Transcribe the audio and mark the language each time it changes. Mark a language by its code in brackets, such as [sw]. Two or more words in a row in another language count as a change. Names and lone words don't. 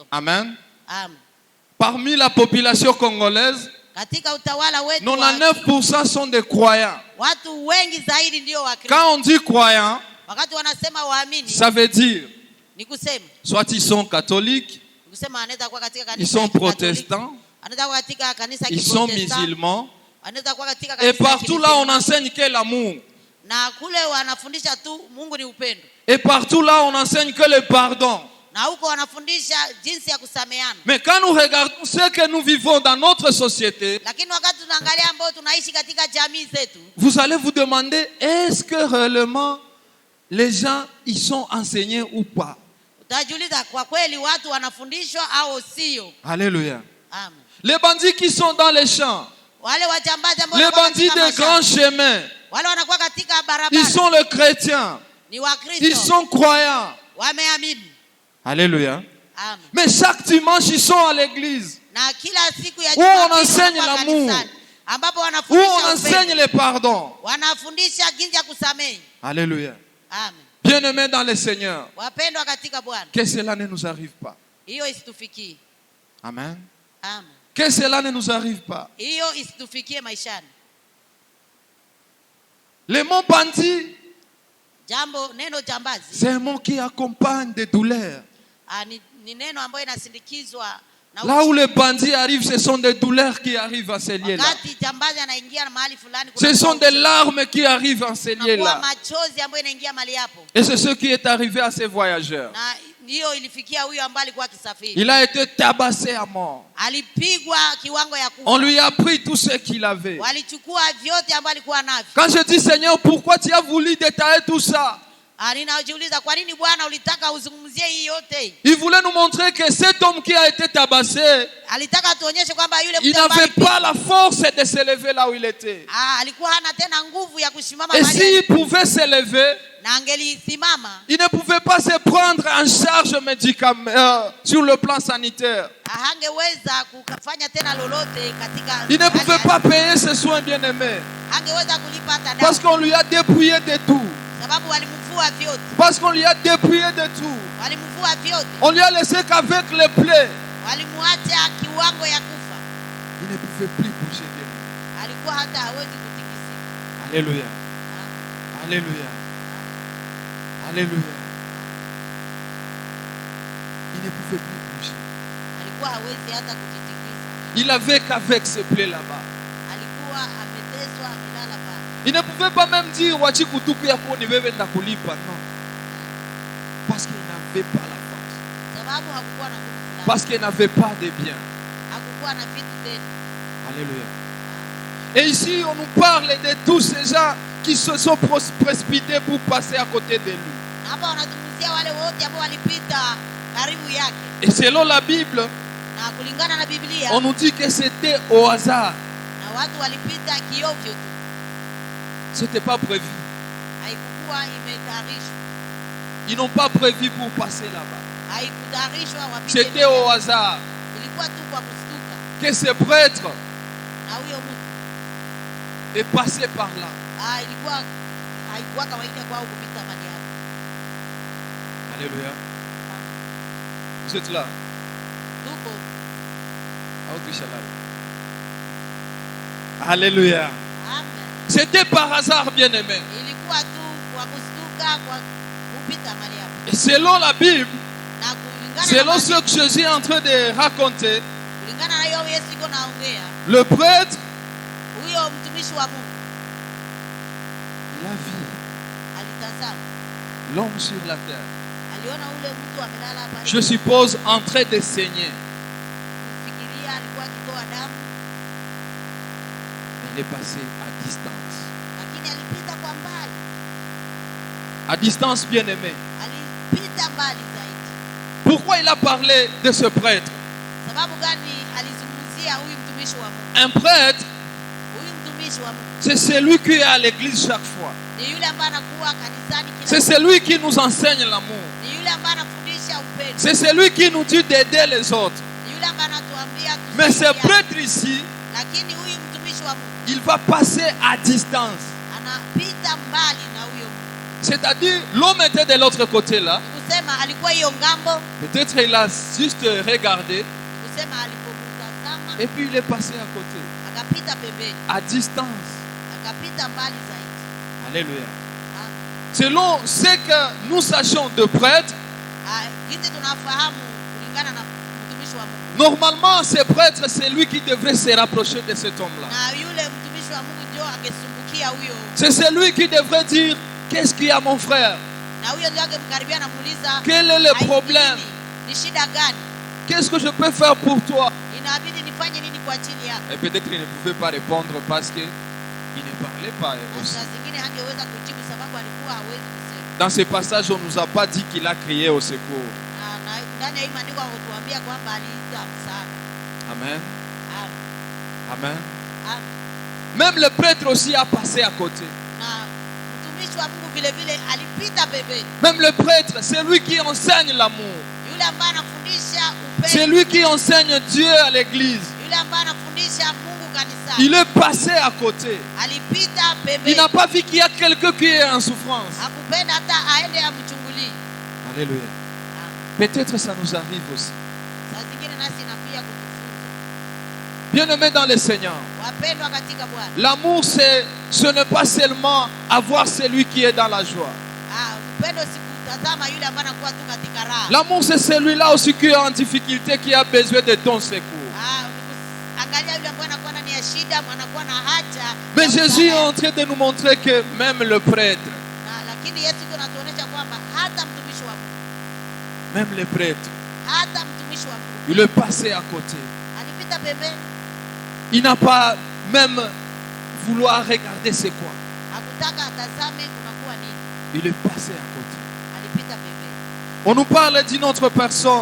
[fr] Amen. Amen. Parmi la population congolaise, [sw] katika utawala wetu [fr] 99% sont des croyants. [sw] Watu wengi zaidi ndio wa Kristo. [fr] Quand on dit croyants, [sw] wakati wanasema waamini, [fr] ça veut dire [sw] ni kusema [fr] soit ils sont catholiques, [sw] kusema anaweza kuwa katika kanisa, [fr] ils sont protestants, [sw] anaweza kuwa katika kanisa [fr] ils sont musulmans. [sw] Anaweza kuwa katika kanisa. [fr] Et partout là on enseigne que l'amour. [sw] Na kule wanafundisha tu Mungu ni upendo. [fr] Et partout là on enseigne que le pardon. [sw] Na huko wanafundisha jinsi ya kusameheana. [fr] Mais quand nous regardons ce que nous vivons dans notre société, [sw] lakini wakati tunaangalia ambao tunaishi katika jamii zetu, [fr] vous allez vous demander, est-ce que réellement les gens ils sont enseignés ou pas? [sw] Utajiuliza kwa kweli watu wanafundishwa au sio? [fr] Alléluia. Amen. Les bandits qui sont dans les champs, [sw] wale wajambazi ambao [fr] les bandits des grands chemins, [sw] wale wanakuwa katika barabara, [fr] ils sont les chrétiens, [sw] ni wa Kristo, [fr] ils sont croyants. [sw] wameamini. [fr] Alléluia. Amen. Mais chaque dimanche ils sont à l'église, [sw] na kila siku ya [fr] où on enseigne l'amour, [sw] ambapo [fr] où [sw] wanafundisha [fr] on enseigne le pardon. [sw] wanafundisha jinsi ya kusamehe. [fr] Alléluia. Amen. Bien-aimés dans le Seigneur, [sw] wapendwa katika Bwana, [fr] que cela ne nous arrive pas. [sw] hiyo isitufikie. [fr] Amen. Amen. Que cela ne nous arrive pas. [sw] Hiyo isitufikie maishani. [fr] Le mot bandit, [sw] Jambo neno jambazi, [fr] c'est un mot qui accompagne des douleurs. [sw] Ni neno ambayo inasindikizwa na [fr] là où les bandits arrivent, ce sont des douleurs qui arrivent à ces lieux-là. [sw] wakati jambazi anaingia mahali fulani, [fr] Ce sont des larmes qui arrivent à ces lieux-là. [sw] machozi ambayo inaingia mahali hapo. [fr] Et c'est ce qui est arrivé à ces voyageurs. [sw] Na hiyo ilifikia huyo ambaye alikuwa akisafiri. [fr] Il a été tabassé à mort. [sw] Alipigwa kiwango ya kufa. [fr] On lui a pris tout ce qu'il avait. [sw] Walichukua vyote ambavyo alikuwa navyo. [fr] Quand je dis Seigneur, pourquoi tu as voulu détailler tout ça? [sw] Ninajiuliza kwa nini Bwana ulitaka uzungumzie hii yote? [fr] Il voulait nous montrer que cet homme qui a été tabassé, [sw] Alitaka tuonyeshe kwamba yule [fr] il n'avait pas la force de se lever là où il était. [sw] alikuwa hana tena nguvu ya kusimama [fr] Et [sw] mahali. [fr] s'il pouvait se lever, [sw] na angelisimama, [fr] il ne pouvait pas se prendre en charge sur le plan sanitaire. [sw] hangeweza kufanya tena lolote katika. [fr] Il ne pouvait pas payer ses soins bien-aimés. [sw] Hangeweza kulipa hata dawa. [fr] Parce qu'on lui a dépouillé de tout. [sw] Sababu walimvua vyote. [fr] Parce qu'on lui a dépouillé de tout. [sw] Walimvua vyote. [fr] On lui a laissé qu'avec les plaies. [sw] Walimwacha kiwango ya kufa. [fr] Il ne pouvait plus bouger de lui. [sw] Alikuwa hata hawezi kutikisika. [fr] Alléluia. Alléluia. Alléluia. Il ne pouvait plus bouger. [sw] Alikuwa hawezi hata kujitikisa. [fr] Il avait qu'avec ses plaies là-bas. [sw] Alikuwa ameteswa, amelala pale. [fr] Il ne pouvait pas même dire [sw] wachi kutuku ya kuni wewe ndakulipa, [fr] non. Parce qu'il n'avait pas la force. [sw] Sababu hakukuwa na nguvu fulani. [fr] Parce qu'il n'avait pas de biens. [sw] Hakukuwa na vitu tena. [fr] Alléluia. Et ici on nous parle de tous ces gens qui se sont précipités pour passer à côté de lui. [sw] Hapa wanazungumzia wale wote ambao walipita karibu yake. [fr] Et selon la Bible, [sw] Na kulingana na Biblia, [fr] on nous dit que c'était au hasard. [sw] na watu walipita kiovyo tu. [fr] C'était pas prévu. [sw] Haikukuwa imetayarishwa. [fr] Ils n'ont pas prévu pour passer là-bas. [sw] Haikutayarishwa wapite. [fr] C'était au hasard [sw] Ilikuwa tu kwa kustuka. [fr] que ce prêtre [sw] Na huyo mtu [fr] est passé par là. [sw] ilikuwa haikuwa kawaida kwao kupita mahali hapo. [fr] Alléluia. Vous êtes là? [sw] Tuko [fr] Alléluia. amen. C'était par hasard, bien-aimé. [sw] Ilikuwa tu kwa kustuka kwa kupita mahali hapo. [fr] Et selon la Bible, [sw] Na kulingana [fr] selon [sw] na [fr] ce que Jésus est en train de raconter, [sw] kulingana na hiyo Yesu iko naongea, [fr] le prêtre, [sw] huyo mtumishi wa Mungu [fr] il a vu [sw] alitazama, [fr] l'homme sur la terre, [sw] aliona ule mtu amelala hapa. [fr] je suppose en train de saigner. [sw] Fikiria alikuwa akitoa damu, [fr] Il est passé à distance. [sw] lakini alipita kwa mbali. [fr] À distance, bien-aimé. [sw] alipita mbali zaidi. [fr] Pourquoi il a parlé de ce prêtre? [sw] Sababu gani alizungumzia huyu mtumishi wa Mungu? [fr] Un prêtre, [sw] Huyu mtumishi wa Mungu [fr] c'est celui qui est à l'église chaque fois. [sw] ni yule ambaye anakuwa kanisani kila [fr] C'est celui qui nous enseigne l'amour. [sw] ni yule ambaye anafundisha upendo. [fr] C'est celui qui nous dit d'aider les autres. [sw] Ni yule ambaye anatuambia [fr] Mais ce [sw] tusaidiane. [fr] prêtre ici, [sw] Lakini huyu mtumishi wa Mungu [fr] il va passer à distance. [sw] anapita mbali na huyo Mungu. [fr] C'est-à-dire, l'homme était de l'autre côté là. [sw] Kusema alikuwa hiyo ngambo, [fr] Peut-être il a juste regardé [sw] kusema alipomtazama [fr] et puis il est passé à côté. [sw] akapita pembeni, [fr] À distance. [sw] akapita mbali zaidi. [fr] Alléluia. Ah, Selon ce que nous sachons de prêtre, [sw] Jinsi tunafahamu kulingana na mtumishi wa Mungu. [fr] normalement ce prêtre c'est lui qui devrait se rapprocher de cet homme-là. [sw] Na yule mtumishi wa Mungu ndio angesumbukia huyo. [fr] C'est celui qui devrait dire, qu'est-ce qu'il y a mon frère? [sw] Na huyo ndio angemkaribia na muuliza, [fr] Quel est le problème? [sw] ni shida gani? [fr] Qu'est-ce que je peux faire pour toi? [sw] Inabidi nifanye nini kwa ajili yako? [fr] Et peut-être qu'il ne pouvait pas répondre parce qu'il ne parlait pas aussi. [sw] Saa zingine hangeweza kujibu sababu alikuwa hawezi kusema. [fr] Dans ce passage, on ne nous a pas dit qu'il a crié au secours. [sw] Na ndani ya hii maandiko wanatuambia kwamba aliita msaada. [fr] Amen. Amen. Amen. Amen. Même le prêtre aussi a passé à côté. [sw] Na mtumishi wa Mungu vile vile alipita pembeni. [fr] Même le prêtre, c'est lui qui enseigne l'amour. [sw] Yule ambaye anafundisha [fr] C'est [sw] upendo. [fr] lui qui enseigne Dieu à l'église. [sw] Yule ambaye anafundisha Mungu kanisani. [fr] Il est passé à côté. [sw] Alipita [fr] Il [sw] pembeni. [fr] n'a pas vu qu'il y a quelqu'un qui est en souffrance. [sw] Hakupenda hata aende amchungulie. [fr] Alléluia. Peut-être ça nous arrive aussi. [sw] Saa zingine nasi inafia kutufunza. [fr] Bien-aimés dans le Seigneur, [sw] Wapendwa katika Bwana. [fr] l'amour, ce n'est pas seulement avoir celui qui est dans la joie. [sw] Upendo si kutazama yule ambaye anakuwa tu katika raha. [fr] L'amour, c'est celui-là aussi qui est en difficulté, qui a besoin de ton secours. [sw] Angalia yule ambaye anakuwa ndani ya shida, anakuwa na haja. [fr] Mais [sw] ya [fr] Jésus est [sw] msaada. [fr] en train de nous montrer que même le prêtre, [sw] Lakini Yesu ndio anatuonyesha kwamba hata mtumishi wa Mungu, [fr] même le prêtre, [sw] hata mtumishi wa Mungu [fr] il est passé à côté. [sw] alipita pembeni, [fr] Il n'a pas même vouloir regarder c'est quoi. [sw] hakutaka atazame kunakuwa nini. [fr] Il est passé à côté. [sw] Alipita pembeni. [fr] On nous parle d'une autre personne.